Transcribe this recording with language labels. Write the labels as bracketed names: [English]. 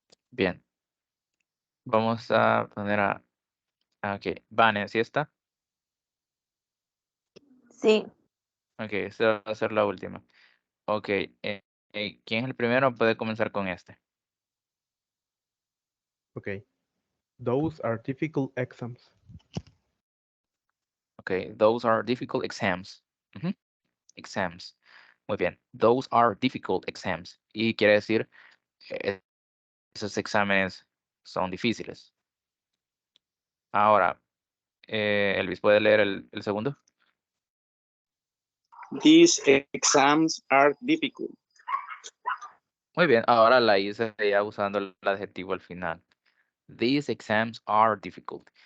[Spanish] Bien. Vamos a poner ok, Vane, ¿sí está? Sí. Ok, esta va a ser la última. Ok, ¿quién es el primero? Puede comenzar con este. Okay. [English] Those are difficult exams. Ok, those are difficult exams. Ujú, exams. [Spanish] Muy bien. [English] Those are difficult exams. [Spanish] Y quiere decir, eh, esos exámenes son difíciles. Ahora, Elvis, ¿puede leer el segundo? [English] These exams are difficult. [Spanish] Muy bien, ahora la hice ya usando el adjetivo al final. [English] These exams are difficult.